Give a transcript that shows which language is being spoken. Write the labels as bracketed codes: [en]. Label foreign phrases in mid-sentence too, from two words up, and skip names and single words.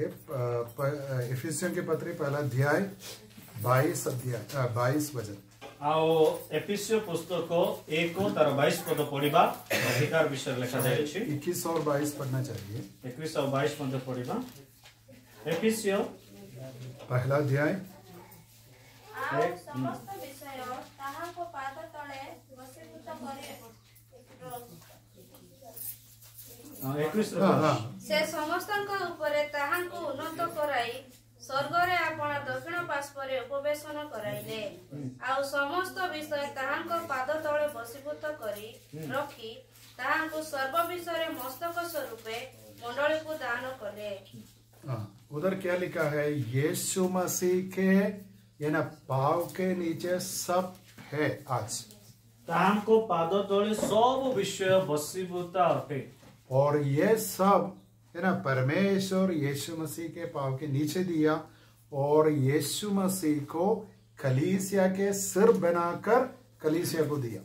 [hi] इफिसियों के पत्री पहला अध्याय 22 वचन। [or] ଆଉ ଏଫିସିଓ ପୁସ୍ତକ 1 ତାର 22 ପଦ ପଢ଼ିବା। ଅଧିକାର ବିଷୟ ଲେଖା ଯାଇ ଅଛି। [hi] 21 और 22 पढ़ना चाहिए। [or] 21 ଆଉ 22 ପଦ ପଢ଼ିବା। ଏଫିସିଓ [hi] पहला अध्याय। [or] ଆଉ ସମସ୍ତ ବିଷୟ ତାହାଙ୍କ ପାଦ ତଳେ ବଶୀଭୂତ କରି ସେ ସମସ୍ତଙ୍କ ଉପରେ ତାହାଙ୍କୁ ଉନ୍ନତ କରାଇ ସ୍ୱର୍ଗରେ ଆପଣା ଦକ୍ଷିଣ ପାର୍ଶ୍ୱରେ ଉପବେଶନ କରାଇଲେ। ଆଉ ସମସ୍ତ ବିଷୟ ତାହାଙ୍କ ପାଦ ତଳେ ବଶୀଭୂତ କରି ରଖି ତାହାଙ୍କୁ ସର୍ବ ବିଷୟରେ ମସ୍ତକ ସ୍ୱରୂପେ ମଣ୍ଡଳୀକୁ ଦାନ କଲେ। [hi] उधर क्या लिखा है? यीशु मसीह के ये ना पाव के नीचे सब है। आज [or] ତାହାଙ୍କ ପାଦ ତଳେ ସବୁ ବିଷୟ ବଶୀଭୂତ ଅଟେ। [hi] और ये सब है ना परमेश्वर यीशु मसीह के पाव के नीचे दिया और यीशु मसीह को कलीसिया के सिर बनाकर कलीसिया को दिया।